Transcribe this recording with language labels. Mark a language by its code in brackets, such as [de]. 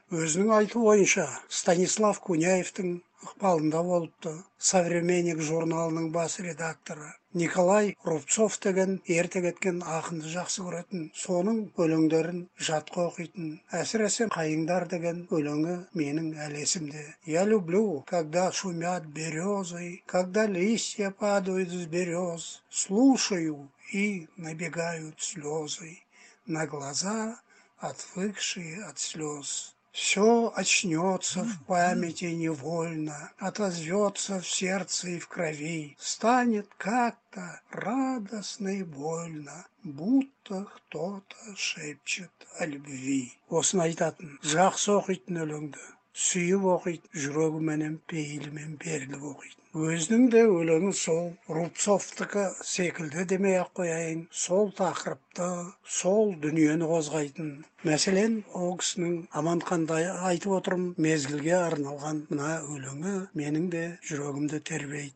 [kk] Өзінің айтуы бойынша Станислав Куняевтің ықпалында болыпты. Современник журналының бас редакторы Николай Рубцов деген ерте кеткен ақынды жақсы көретін, соның өлеңдерін жатқа оқитын. Әсіресе «Қайыңдар» деген өлеңі менің әлі есімде. [ru] «Я люблю, когда шумят березы, когда листья падают с берез, слушаю и набегают слезы на глаза, отвыкшие от слез». Все очнется в памяти невольно, отозвется в сердце и в крови, станет как-то радостно и больно, будто кто-то шепчет о любви. [kk] Осын айтатын, жақсы оқитын өлеңді, сүйіп оқитын, жүрегіменен пейілімен беріліп оқитын. Өзінің де өлеңі сол Рубцовтікі секілді демей ақ қояйын, сол тақырыпты, сол дүниені қозғайтын. Мәселен, ол кісінің Аманхандай айтып отырым мезгілге арналған мына өлеңі менің де жүрегімді тербейді.